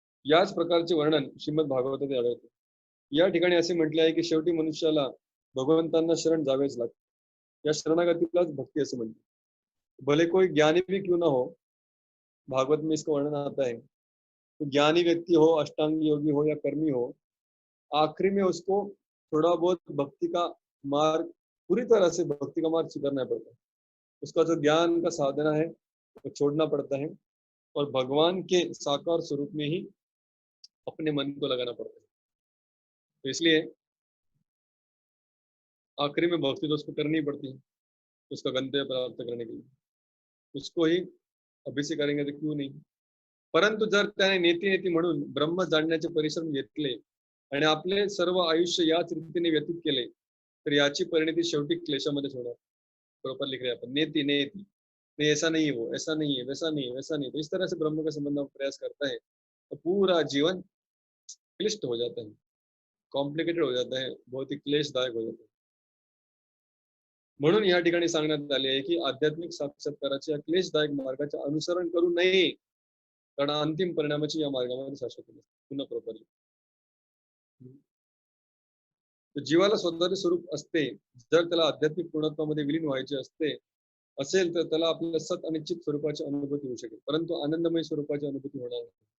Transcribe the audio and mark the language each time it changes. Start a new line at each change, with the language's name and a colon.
Marathi: याच प्रकारचे वर्णन श्रीमद भागवतात आढळते। या ठिकाणी असे म्हटले आहे की शेवटी मनुष्याला भगवंतांना शरण जावेच लागते, या शरणागतीलाच भक्ति ऐसे म्हणते।
Hindi: भले कोई ज्ञानी भी क्यों ना हो, भागवत में इसका वर्णन आता है, तो ज्ञानी व्यक्ति हो, अष्टांग योगी हो या कर्मी हो, आखिरी में उसको थोड़ा बहुत भक्ति का मार्ग, पूरी तरह से भक्ति का मार्ग स्वीकारना पड़ता है। उसका जो ज्ञान का साधना है वो छोड़ना पड़ता है और भगवान के साकार स्वरूप में ही अपने मन को लगाना पड़ता है। तो इसलिए आखिरी में भक्ति तो उसको करनी पड़ती है उसका गंतव्य प्राप्त करने के लिए, उसको ही अभिषेक करेंगे तो क्यों नहीं।
Marathi: परंतु जर त्याने नेती नेती म्हणून ब्रह्म जाणण्याचे परिश्रम घेतले आणि आपले सर्व आयुष्य याच रीतीने व्यतीत केले तर याची परिणती शेवटी क्लेशामध्येच होणार।
Hindi: प्रॉपर लिख रहे हैं अपन, नेति नेति, नहीं ऐसा नहीं है, वो ऐसा नहीं है, वैसा नहीं है, वैसा नहीं। तो इस तरह से ब्रह्म का संबंध में प्रयास करता है तो पूरा जीवन क्लिष्ट हो जाता है, कॉम्प्लिकेटेड हो जाता है, बहुत ही क्लेशदायक हो जाता है।
Marathi: म्हणून या ठिकाणी सांगण्यात आले आहे की आध्यात्मिक साक्षात्काराच्या क्लेशदायक मार्गाचे अनुसरण करू नये, कारण अंतिम परिणामाची या मार्गामध्ये शाश्वती नसते। पुन्हा प्रॉपरली तर जीवाला स्वतःचे स्वरूप असते, जर त्याला आध्यात्मिक पूर्णत्वामध्ये विलीन व्हायचे असते असेल तर त्याला आपल्या सत आणि चित स्वरूपाची अनुभूती होऊ शकेल, परंतु आनंदमय स्वरूपाची अनुभूती होणार नाही.